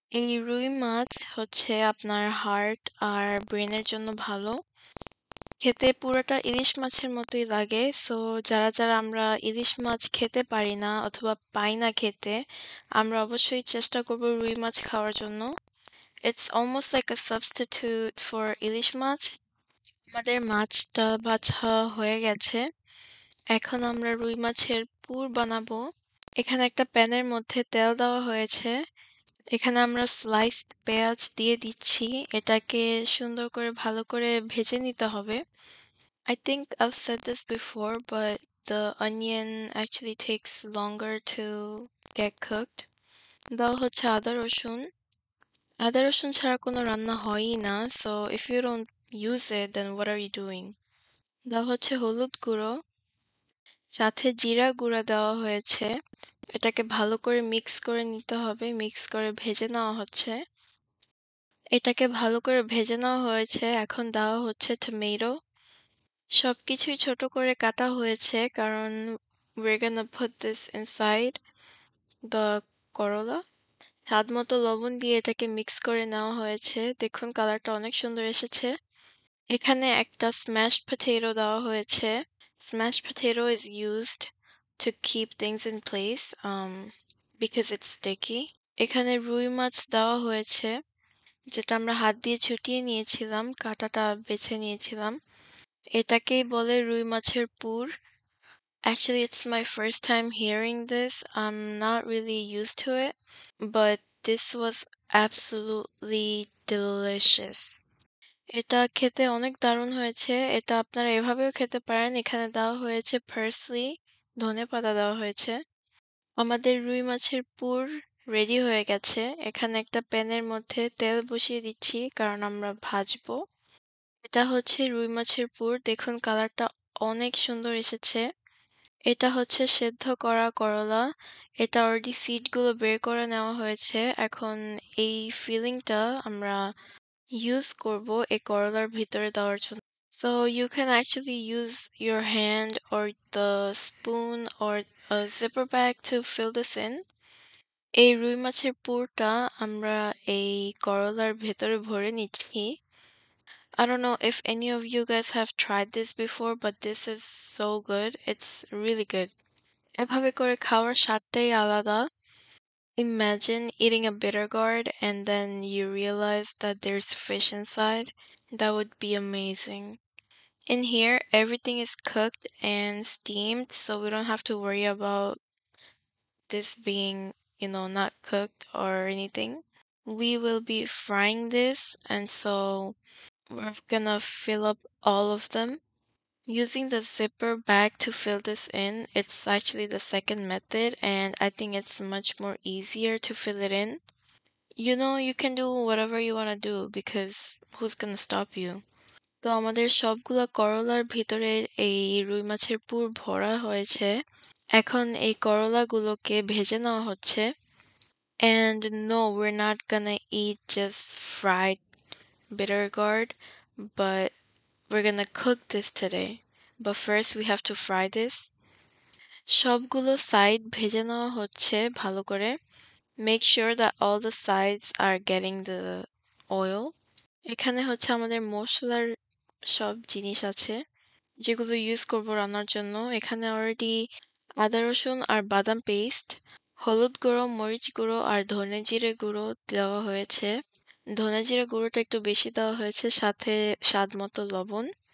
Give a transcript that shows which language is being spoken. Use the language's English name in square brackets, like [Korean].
[Bangla] এই রুই মাছ হচ্ছে আপনার হার্ট আর ব্রেনের জন্য ভালো। খেতে পুরোটা ইলিশ মাছের মতোই লাগে। সো যারা আমরা ইলিশ মাছ খেতে পারি না অথবা পাই না খেতে, আমরা অবশ্যই চেষ্টা করব রুই মাছ খাওয়ার জন্য। [English] It's almost like a substitute for ilish maach. [Bangla] আমাদের মাছটা বাছা হয়ে গেছে। এখন আমরা রুই মাছের পুর বানাবো। এখানে একটা প্যানের মধ্যে তেল দেওয়া হয়েছে। এখানে আমরা স্লাইসড পেঁয়াজ দিয়ে দিচ্ছি। এটাকে সুন্দর করে ভালো করে ভেজে নিতে হবে। [English] I think I've said this before, but the onion actually takes longer to get cooked. [Bangla] দেওয়া হচ্ছে আদা রসুন। আদা রসুন ছাড়া কোনো রান্না হয়ই না। [English] So if you don't use it, then what are you doing? [Bangla] দেওয়া হচ্ছে হলুদ গুঁড়ো, সাথে জিরা গুঁড়া দেওয়া হয়েছে। এটাকে ভালো করে মিক্স করে নিতে হবে। মিক্স করে ভেজে নেওয়া হচ্ছে। এটাকে ভালো করে ভেজে নেওয়া হয়েছে। এখন দেওয়া হচ্ছে টমেটো। সবকিছুই ছোট করে কাটা হয়েছে কারণ [English] we're gonna put this inside the [Bangla] করলা। স্বাদ মতো লবণ দিয়ে এটাকে মিক্স করে নেওয়া হয়েছে। দেখুন কালারটা অনেক সুন্দর এসেছে। এখানে একটা smashed potato দেওয়া হয়েছে। [English] Smashed potato is used to keep things in place because it's sticky. [Bangla] এখানে রুই মাছ দেওয়া হয়েছে যেটা আমরা হাত দিয়ে ছুটিয়ে নিয়েছিলাম, কাঁটাটা বেছে নিয়েছিলাম। এটাকেই বলে রুই মাছের পুর। [English] Actually, it's my first time hearing this. I'm not really used to it, but this was absolutely delicious. [Bangla] এটা খেতে অনেক দারুণ হয়েছে। এটা আপনারা এভাবেও খেতে পারেন। এখানে দেওয়া হয়েছে পার্সলি, ধনেপাতা দেওয়া হয়েছে। আমাদের রুই মাছের পুর রেডি হয়ে গেছে। এখানে একটা প্যানের মধ্যে তেল বসিয়ে দিচ্ছি কারণ আমরা ভাজবো। এটা হচ্ছে রুই মাছের পুর। দেখুন কালারটা অনেক সুন্দর এসেছে। এটা হচ্ছে সেদ্ধ করা করলা। এটা অলরেডি সিডগুলো বের করে নেওয়া হয়েছে। এখন এই ফিলিংটা আমরা ইউজ করব এই করলার ভিতরে দেওয়ার জন্য। [English] So you can actually use your hand or the spoon or a zipper bag to fill this in. [Bangla] এই রুই মাছের পুরটা আমরা এই করলার ভেতরে ভরে নিচ্ছি। [English] I don't know if any of you guys have tried this before, but this is so good. It's really good. [Bangla] এভাবে করে খাওয়ার স্বাদটাই আলাদা। [English] Imagine eating a bitter gourd and then you realize that there's fish inside. That would be amazing. In here, everything is cooked and steamed, so we don't have to worry about this being, not cooked or anything. We will be frying this, and so we're gonna fill up all of them. Using the zipper bag to fill this in, it's actually the second method, and I think it's much more easier to fill it in. You can do whatever you want to do because who's gonna stop you? [Bangla] তো আমাদের সবগুলা করলার ভিতরে এই রুই মাছের পুর ভরা হয়েছে। এখন এই করলাগুলোকে ভেজে নেওয়া হচ্ছে। [English] And no, we're not gonna eat just fried bitter gourd, but we're gonna cook this today. But first we have to fry this. [Bangla] সবগুলো সাইড ভেজে নেওয়া হচ্ছে ভালো করে। [English] Make sure that all the sides are getting the oil. [Bangla] এখানে হচ্ছে আমাদের মসলার সব জিনিস আছে যেগুলো ইউজ করব রান্নার জন্য। এখানে অলরেডি আদা রসুন আর বাদাম পেস্ট, হলুদ গুঁড়ো, মরিচ গুঁড়ো আর ধনে জিরে গুঁড়ো দেওয়া হয়েছে। ধনে জিরে গুঁড়োটা একটু বেশি দেওয়া হয়েছে, সাথে স্বাদ মতো লবণ।